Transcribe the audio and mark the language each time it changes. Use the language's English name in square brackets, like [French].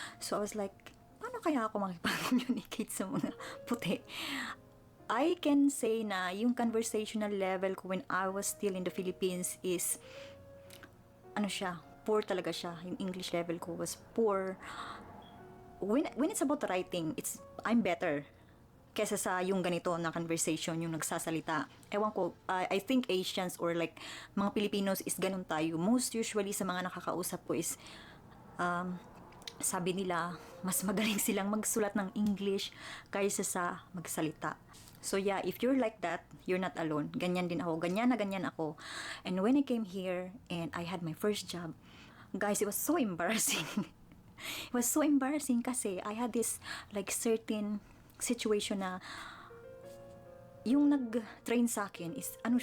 [English] So I was like, [Filipino] paano kaya ako makipag-communicate sa mga puti? [English] I can say na yung conversational level ko when I was still in the Philippines is [Filipino] poor talaga siya. [English] Yung English level ko was poor. When it's about writing, I'm better [Filipino] kesa sa yung ganito na conversation, yung nagsasalita. Ewan ko, [English] I think Asians or like mga Filipinos is ganun tayo. [Filipino] Most usually sa mga nakakausap ko is sabi nila, mas magaling silang magsulat ng English kaysa sa magsalita. [English] So yeah, if you're like that, you're not alone. [Filipino] Ganyan din ako. Ganyan na ganyan ako. [English] And when I came here and I had my first job, guys, it was so embarrassing. It was so embarrassing kasi I had this like certain situation na [Filipino] yung nag-train sa akin [English] is